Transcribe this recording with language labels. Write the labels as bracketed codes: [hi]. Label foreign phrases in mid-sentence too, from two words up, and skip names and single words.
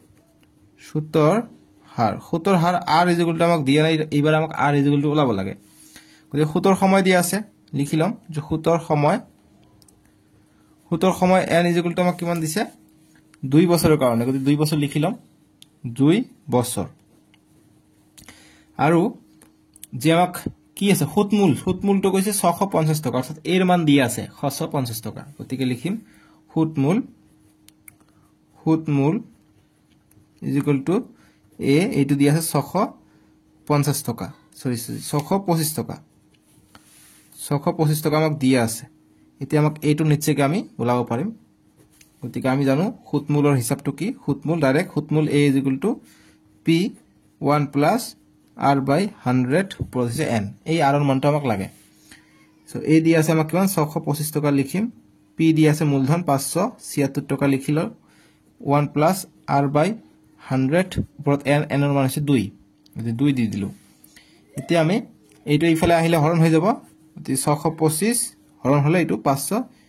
[as] r আমাক দিয়া নাই এইবাৰ আমাক r ওলাব লাগে গতিকে সুতৰ সময় দিয়া আছে লিখিলাম যে সুতৰ সময় n আমাক কিমান দিছে 2 বছৰৰ কাৰণে গতিকে 2 বছৰ লিখিলাম 2 বছৰ আৰু যে আমাক কি আছে সুতমূলটো কৈছে 650 টকা অৰ্থাৎ এর মান দিয়া আছে 650 টকা গতিকে লিখিম সুতমূল [en] is equal to a [as] এইটো দিয়া আছে 650 টকা সরি 625 টকা 625 টকা আমাক দিয়া আছে এতিয়া আমাক এইটো নিচেকে আমি ওলাব পাৰিম গতিকে আমি জানো সুতমূলৰ হিসাবটো কি সুতমূল ডাইৰেক্ট সুতমূল [en] a is equal to p 1 plus r by 100 [as] ওপৰত হৈছে n এই r ৰ মানটো আমাক লাগে সো a দিয়া আছে আমাক কিমান 625 টকা লিখিম p দিয়া আছে মূলধন 576 টকা লিখিলো 1 plus r by 100 ওপৰত n ৰ মান হৈছে 2 গতি 2 দি দিলো এতিয়া আমি এইটো ইফালে আহিলে হৰণ হৈ যাব গতি 625 হৰণ হলে এইটো